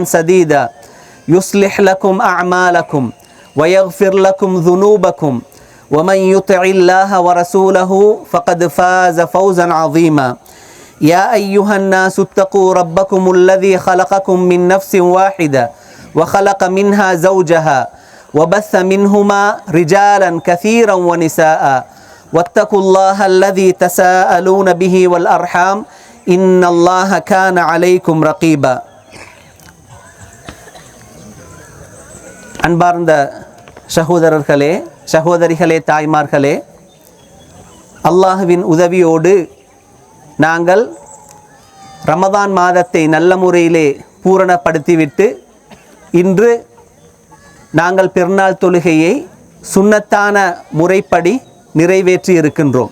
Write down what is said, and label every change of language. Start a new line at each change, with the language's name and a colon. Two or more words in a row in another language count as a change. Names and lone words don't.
Arabic: سديدا يصلح لكم أعمالكم ويغفر لكم ذنوبكم ومن يطع الله ورسوله فقد فاز فوزا عظيما يا أيها الناس اتقوا ربكم الذي خلقكم من نفس واحدة وخلق منها زوجها وبث منهما رجالا كثيرا ونساء واتقوا الله الذي تساءلون به والأرحام إن الله كان عليكم رقيبا
Tamil: அன்பார்ந்த சகோதரர்களே சகோதரிகளே தாய்மார்களே, அல்லாஹுவின் உதவியோடு நாங்கள் ரமதான் மாதத்தை நல்ல முறையிலே பூரணப்படுத்திவிட்டு இன்று நாங்கள் பெருநாள் தொழுகையை சுன்னத்தான முறைப்படி நிறைவேற்றி இருக்கின்றோம்.